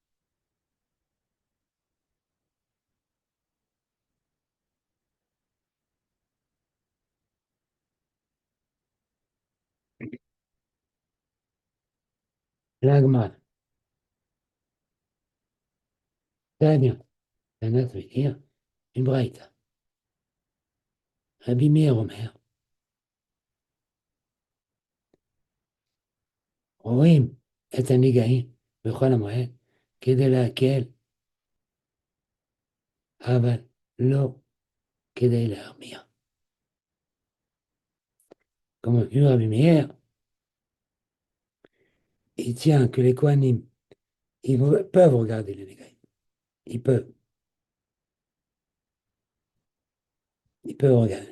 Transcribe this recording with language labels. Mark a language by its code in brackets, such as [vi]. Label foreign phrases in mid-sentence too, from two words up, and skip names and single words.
[fr] L'Agma, très bien. Tana, ça veut dire une braïta. [he] רבי מאיר אומר, רואים את הנגעים בכל המועד כדי להקל, אבל לא כדי להרמיע. [fr] Comme vu Rabbi Meir, il tient que les Kohanim, peuvent regarder les négaïm. Ils peuvent, ils peuvent regarder.